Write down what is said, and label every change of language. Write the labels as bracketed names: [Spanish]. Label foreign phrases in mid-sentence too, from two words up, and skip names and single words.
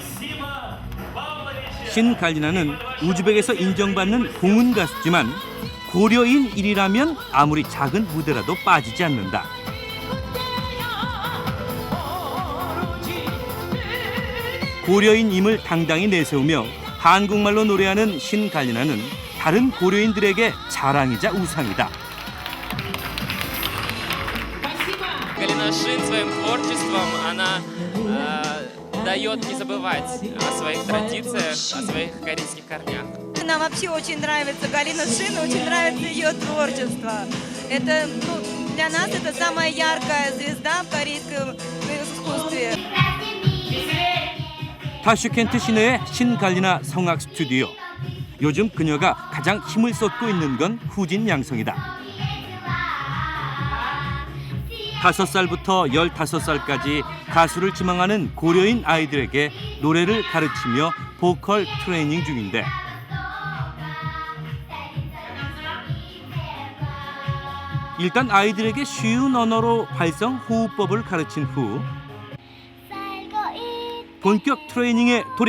[Korean] 신갈리나는 우즈벡에서 인정받는 공훈 가수지만 고려인일이라면 아무리 작은 무대라도 빠지지 않는다. 고려인임을 당당히 내세우며 한국말로 노래하는 신갈리나는 다른 고려인들에게 자랑이자 우상이다. [Russian] Галина Шин своим творчеством она дает не забывать о своих традициях, о своих корейских корнях. Нам вообще очень нравится Галина Шин, очень нравится ее творчество. Это, для нас это самая яркая звезда в корейском искусстве. [Korean] 타슈켄트 시내의 신갈리나 성악 스튜디오. 요즘 그녀가 가장 힘을 쏟고 있는 건 후진 양성이다. 5살부터 15살까지 가수를 지망하는 고려인 아이들에게 노래를 가르치며 보컬 트레이닝 중인데 일단 아이들에게 쉬운 언어로 발성 호흡법을 가르친 후 본격 트레이닝에 돌입.